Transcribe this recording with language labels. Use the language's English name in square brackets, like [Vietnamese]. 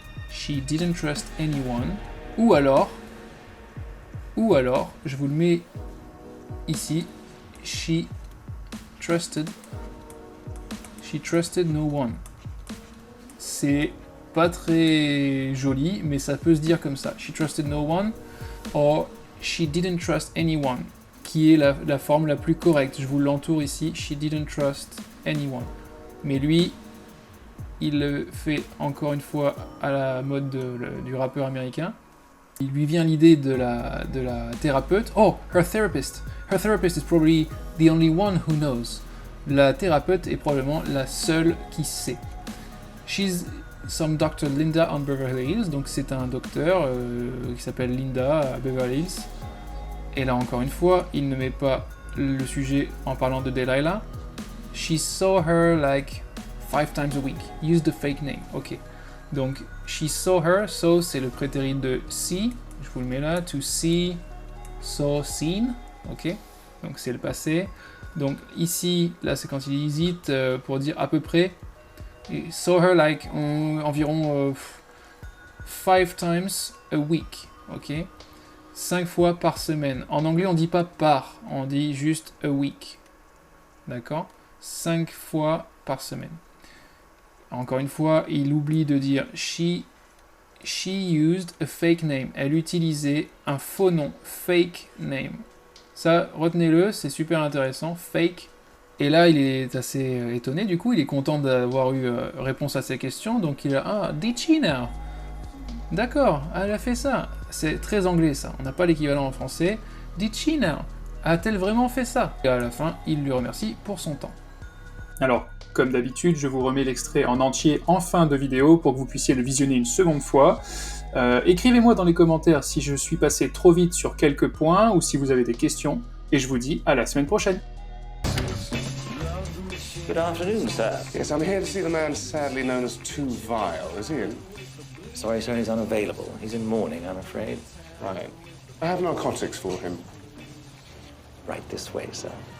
[English] She didn't trust anyone. [French] Ou alors, je vous le mets ici. [English] She trusted no one. [French] C'est pas très joli, mais ça peut se dire comme ça. [English] She trusted no one. Or she didn't trust anyone. [French] Qui est la forme la plus correcte. Je vous l'entoure ici. [English] She didn't trust anyone. [French] Mais lui, il le fait encore une fois à la mode du rappeur américain. Il lui vient l'idée de la thérapeute. [English] Oh, her therapist. Her therapist is probably the only one who knows. [French] La thérapeute est probablement la seule qui sait. [English] She's some Dr. [French] Linda on Beverly Hills. Donc c'est un docteur qui s'appelle Linda à Beverly Hills. Et là encore une fois, il ne met pas le sujet en parlant de Delilah. [English] She saw her like 5 times a week. Use the fake name. Ok. Donc, she saw her. [French] So, c'est le prétérit de see. Je vous le mets là. To see, saw, seen. Ok. Donc, c'est le passé. Donc, ici, là, c'est quand il hésite pour dire à peu près. [English] Et saw her like environ 5 times a week. [French] Ok. 5 fois par semaine. En anglais, on dit pas par, on dit juste a week. D'accord? 5 fois par semaine. Encore une fois, il oublie de dire [English] she used a fake name. [French] Elle utilisait un faux nom, fake name. Ça, retenez-le, c'est super intéressant, fake. Et là, il est assez étonné, du coup, il est content d'avoir eu réponse à ses questions, donc il a « [English] Ah, did she now ?» [French] D'accord, elle a fait ça. C'est très anglais ça, on n'a pas l'équivalent en français. [English] Did she now? [French] A-t-elle vraiment fait ça? Et à la fin, il lui remercie pour son temps. Alors, comme d'habitude, je vous remets l'extrait en entier en fin de vidéo pour que vous puissiez le visionner une seconde fois. Écrivez-moi dans les commentaires si je suis passé trop vite sur quelques points ou si vous avez des questions, et je vous dis à la semaine prochaine. [English] Good afternoon, sir. Yes, I'm here to see the man sadly known as Too Vile. Is he in? Sorry, sir, he's unavailable. He's in mourning, I'm afraid. Right. I have narcotics for him. Right this way, sir.